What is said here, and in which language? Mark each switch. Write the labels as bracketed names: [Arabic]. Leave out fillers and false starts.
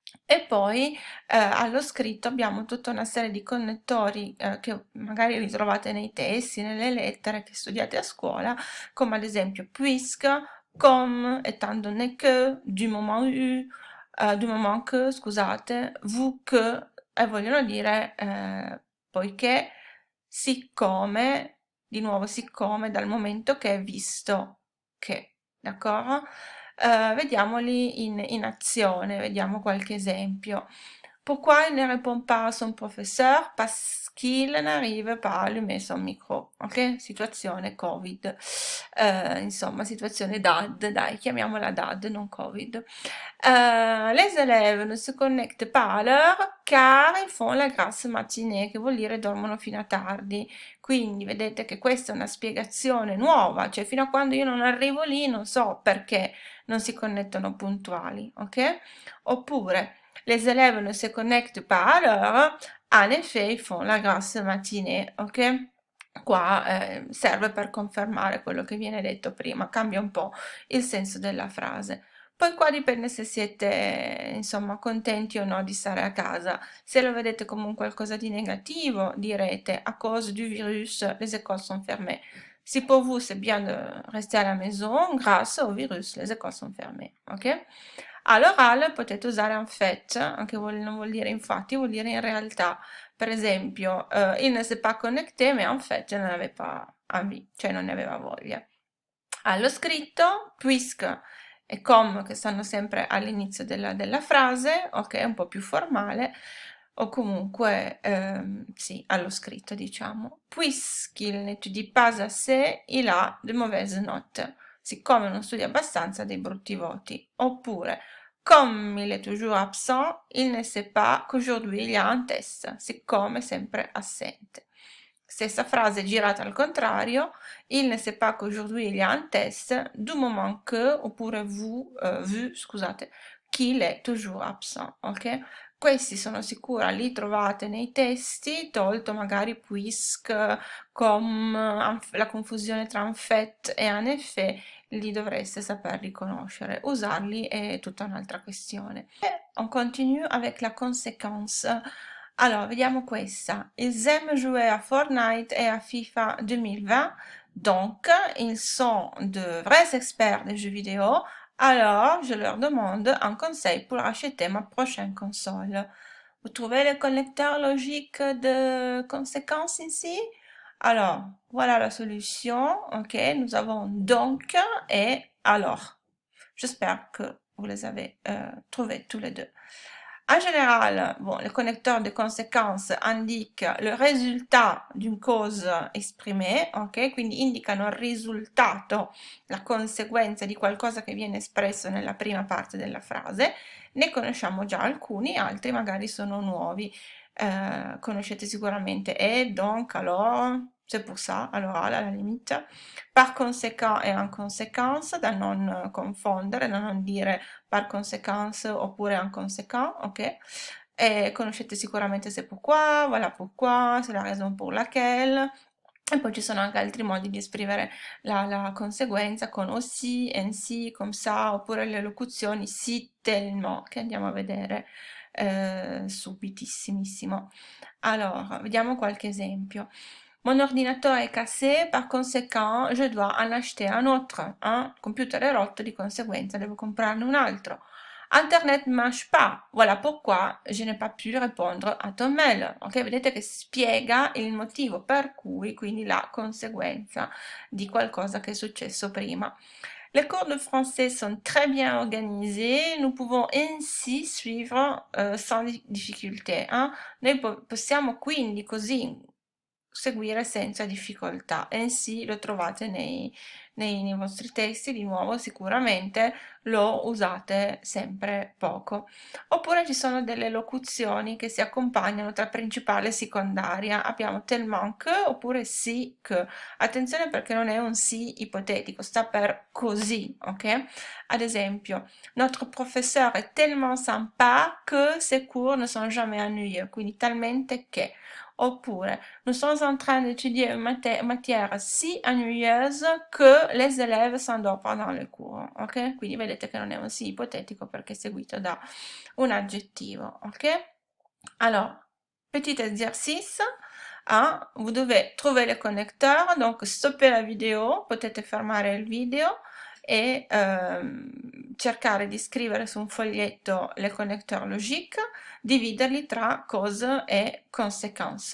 [Italian] E poi allo scritto abbiamo tutta una serie di connettori che magari ritrovate nei testi, nelle lettere che studiate a scuola, come ad esempio [French] puisque, comme, étant donné que, du moment que, scusate, vu que, [Italian] e vogliono dire poiché, siccome, di nuovo siccome, dal momento che è visto che, d'accordo? Vediamoli in azione, vediamo qualche esempio. [French] Pourquoi il ne répond pas à son professeur? Parce qu'il n'arrive pas à allumer son micro. [Italian] Ok? Situazione Covid. Insomma, situazione DAD, dai, chiamiamola DAD, non Covid. [French] Les élèves ne se connectent pas à l'heure car ils font la grasse matinée, [Italian] che vuol dire dormono fino a tardi. Quindi vedete che questa è una spiegazione nuova, cioè fino a quando io non arrivo lì non so perché non si connettono puntuali, ok? Oppure, [French] les élèves ne se connectent pas à l'heure, en effet, ils font la grasse matinée, ok? [Italian] Qua serve per confermare quello che viene detto prima, cambia un po' il senso della frase. Poi qua dipende se siete, insomma, contenti o no di stare a casa. Se lo vedete come un qualcosa di negativo, direte [French] à cause du virus, les écoles sont fermées. Si pour vous c'est bien de rester à la maison, grâce au virus, les écoles sont fermées. Ok? [Italian] All'orale potete usare en fait, anche non vuol dire infatti, vuol dire in realtà. Per esempio, [French] il ne s'est pas connecté, mais en fait, je n'en avais pas envie, [Italian] cioè non ne aveva voglia. Allo scritto, puisque e com che stanno sempre all'inizio della frase, ok, un po' più formale, o comunque sì, allo scritto diciamo. [French] Puisqu'il n'étudie pas assez, il a de mauvaises notes. [Italian] Siccome non studia abbastanza, ha dei brutti voti. Oppure, [French] comme il est toujours absent, il ne sait pas qu'aujourd'hui il y a un test. [Italian] Siccome è sempre assente. Stessa frase girata al contrario, [French] il ne sait pas qu'aujourd'hui il y a un test, du moment que, [Italian] oppure [French] vu, [Italian] scusate, [French] qu'il est toujours absent, ok? [Italian] Questi sono sicura li trovate nei testi, tolto magari puisque, comme, la confusione tra en fait e en effet, li dovreste saper riconoscere. Usarli è tutta un'altra questione. E [French] on continue avec la conséquence. Alors, [Italian] vediamo questa. [French] Ils aiment jouer à Fortnite et à FIFA 2020. Donc, ils sont de vrais experts des jeux vidéo. Alors, je leur demande un conseil pour acheter ma prochaine console. Vous trouvez le connecteur logique de conséquence ici? Alors, voilà la solution. Ok, nous avons donc et alors. J'espère que vous les avez trouvés tous les deux. En général, bon, le connecteur de conséquenze indique [Italian] le risultato d'une cosa [French] esprimée, ok? [Italian] Quindi indicano il risultato, la conseguenza di qualcosa che viene espresso nella prima parte della frase. Ne conosciamo già alcuni, altri magari sono nuovi. Conoscete sicuramente et, donc, alors, c'est pour ça, à l'oral, à la limite. Par conséquent et en conséquence, da non confondere, da non dire par conséquence oppure en conséquent, ok? E conoscete sicuramente c'est pourquoi, voilà pourquoi, c'est la raison pour laquelle. E poi ci sono anche altri modi di esprimere la conseguenza con [French] aussi, ainsi, comme ça, [Italian] oppure le locuzioni si, tellement, che andiamo a vedere subitissimissimo. Alors, vediamo qualche esempio. [French] Mon ordinateur est cassé, par conséquent, je dois en acheter un autre. [Italian] Un computer è rotto, di conseguenza devo comprarne un altro. [French] Internet ne marche pas, voilà pourquoi je n'ai pas pu répondre à ton mail. [Italian] Ok, vedete che spiega il motivo per cui, quindi la conseguenza di qualcosa che è successo prima. [French] Les cours de français sont très bien organisés, nous pouvons ainsi suivre sans difficulté. [Italian] Noi possiamo quindi così seguire senza difficoltà. Ainsi lo trovate nei vostri testi, di nuovo sicuramente lo usate sempre poco. Oppure ci sono delle locuzioni che si accompagnano tra principale e secondaria. Abbiamo tellement que oppure si que. Attenzione perché non è un sì ipotetico, sta per così, ok? Ad esempio, [French] notre professeur est tellement sympa que ses cours ne sont jamais ennuyeux, [Italian] quindi talmente che. Oppure, [French] nous sommes en train d'étudier une matière si ennuyeuse que les élèves s'endorment pendant le cours, ok? [Italian] Quindi vedete che non è un sì ipotetico perché è seguito da un aggettivo, ok? [French] Alors, petit exercice, vous devez trouver le connecteur, donc stopper la vidéo, [Italian] potete fermare il video e cercare di scrivere su un foglietto [French] le connecteurs logiques, [Italian] dividerli tra [French] cause et conséquences.